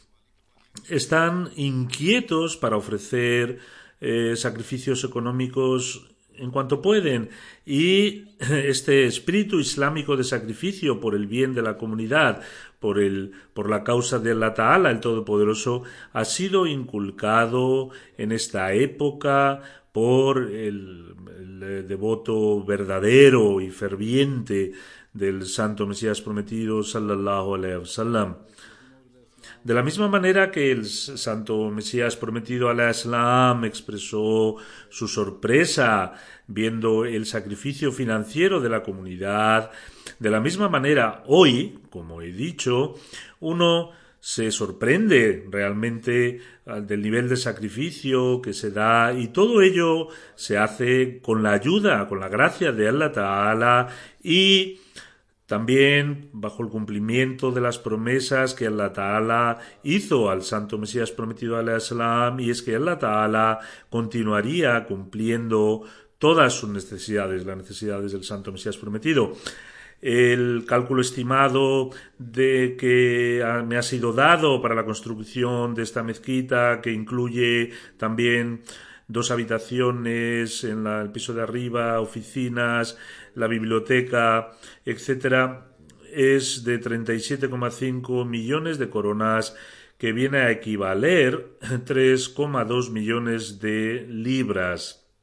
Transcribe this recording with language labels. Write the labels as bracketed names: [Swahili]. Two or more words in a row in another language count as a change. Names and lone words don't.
[Spanish] están inquietos para ofrecer sacrificios económicos en cuanto pueden, y este espíritu islámico de sacrificio por el bien de la comunidad, por la causa de [Arabic] الله تعالى, [Spanish] el Todopoderoso, ha sido inculcado en esta época por el devoto verdadero y ferviente del Santo Mesías Prometido, [Arabic] صلى الله عليه وسلم. [Spanish] De la misma manera que el Santo Mesías Prometido, [Arabic] عليه السلام, [Spanish] expresó su sorpresa viendo el sacrificio financiero de la comunidad, de la misma manera hoy, como he dicho, uno se sorprende realmente del nivel de sacrificio que se da, y todo ello se hace con la ayuda, con la gracia de [Arabic] الله تعالى, [Spanish] y también bajo el cumplimiento de las promesas que [Arabic] الله تعالى [Spanish] hizo al Santo Mesías Prometido, [Arabic] عليه السلام, [Spanish] y es que [Arabic] الله تعالى [Spanish] continuaría cumpliendo todas sus necesidades, las necesidades del Santo Mesías Prometido. El cálculo estimado de que me ha sido dado para la construcción de esta mezquita, que incluye también 2 habitaciones en el piso de arriba, oficinas, la biblioteca, etcétera, es de 37,5 millones de coronas, que viene a equivaler 3,2 millones de libras.